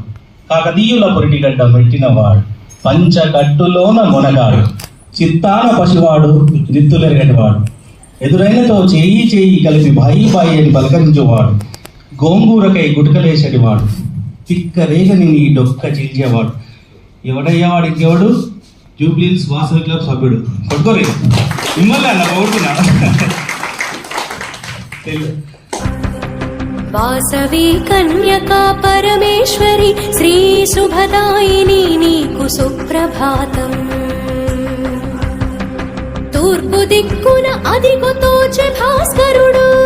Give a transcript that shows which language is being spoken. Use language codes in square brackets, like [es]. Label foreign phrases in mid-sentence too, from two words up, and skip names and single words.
[te] కాకతీయుల పొరిటిగడ్డ మెట్టినవాడు పంచగట్టులోన మొనగాడు చిత్తాన పసివాడు రిత్తులెరగనివాడు ఎదురైనతో చేయి చేయి కలిపి బాయి బాయి అని పలకరించేవాడు గోంగూరకై గుటకలేసేటివాడు తిక్క రేగని నీ డొక్క చీల్చేవాడు ఎవడయ్యేవాడు ఇంకెవడు జూబ్లీస్ వాసవి క్లబ్ సభ్యుడు కొట్టుకోరే మిమ్మల్ని అన్న కోరుతున్నా వాసవీ కన్యకా పరమేశ్వరీ శ్రీ శుభదాయినీ నీకు సుప్రభాతమ్ తూర్పు దిక్కున అదిగు తోచే భాస్కరుడు